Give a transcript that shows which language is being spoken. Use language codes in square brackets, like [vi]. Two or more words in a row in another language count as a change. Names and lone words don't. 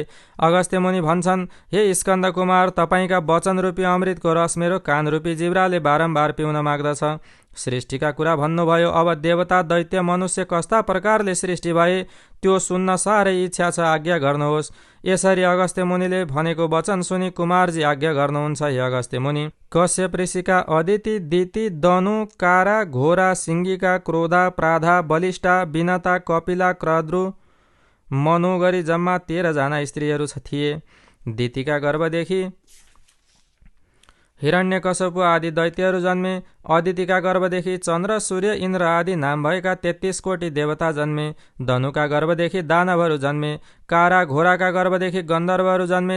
[ne] अगस्त्य मुनि भन्छन्, हे स्कन्द कुमार, तपाईँका वचन रूपी अमृतको रस मेरो कान रूपी जिब्राले बारम्बार पिउन माग्दछ। सृष्टिका कुरा भन्नुभयो। अब देवता, दैत्य, मनुष्य कस्ता प्रकारले सृष्टि भए त्यो सुन्न साह्रै इच्छा छ, आज्ञा गर्नुहोस्। यसरी अगस्त्य मुनिले भनेको वचन सुनि कुमारजी आज्ञा गर्नुहुन्छ। हे अगस्त्य मुनि, कश्यप ऋषिका अदिति, दिति, दनु, कारा, घोरा, सिङ्गिका, क्रोधा, प्राधा, बलिष्ठा, विनता, कपिला, क्रद्रु, मनु गरी जम्मा 13 जना स्त्रीहरू थिए। दितिका गर्भदेखि हिरण्यकशपु आदि दैत्यहरू जन्मे। अदितिका गर्भदेखि चन्द्र, सूर्य, इन्द्र आदि नाम भएका 33 कोटी देवता जन्मे। धनुका गर्भदेखि दानवहरू जन्मे। कारा, घोराका गर्भदेखि गन्धर्वहरू जन्मे।